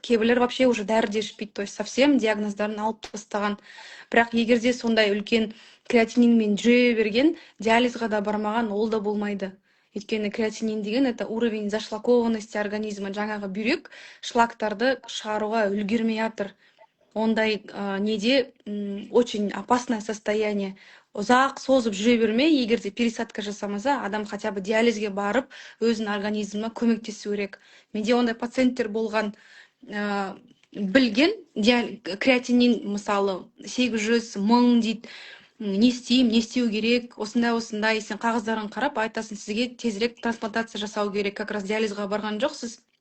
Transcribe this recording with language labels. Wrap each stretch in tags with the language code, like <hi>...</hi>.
<kk>Кейбіреулер вообще уже дәрі де ішпейді, то есть совсем диагноздарын алып тастаған. Бірақ егерде сондай үлкен креатининмен жүре берген, диализға да бармаған, ол да болмайды. Өйткені креатинин деген</kk> <ru>это уровень зашлакованности организма,</ru> <kk>жаңағы бүйрек шлактарды шығаруға үлгермей жатыр.</kk> <ru>Ондай неде очень опасное состояние.</ru> <kk>Ұзақ созып жүре бермей, егерде пересадка жасамаса, адам хотя бы диализге барып, өзінің организміне көмектесу керек. Менде ондай пациенттер болған, білген, креатинин мысалы 800 мың дейді. Не істеймін, не істеу керек, осындай, сен қағаздарын қарап айтасың, сізге тезірек трансплантация жасау керек, как раз диализға барған жоқсыз.</kk>